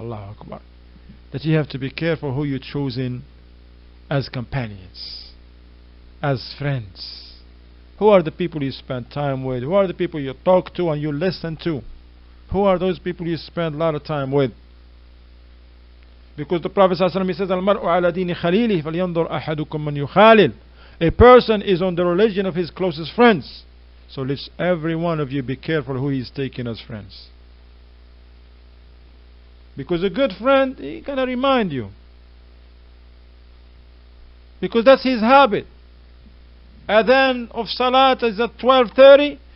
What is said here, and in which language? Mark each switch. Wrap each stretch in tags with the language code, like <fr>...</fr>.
<ar>الله أكبر.</ar> <en>That you have to be careful who you're choosing as companions, as friends. Who are the people you spend time with? Who are the people you talk to and you listen to? Who are those people you spend a lot of time with? Because the Prophet ﷺ, he says,</en> <ar>المرء على دين خليله فلينظر أحدكم من يخالل.</ar> <en>A person is on the religion of his closest friends. So let every one of you be careful who he is taking as friends. Because a good friend, he gonna remind you. Because that's his habit. Adhan of Salat is at 12:30.</en>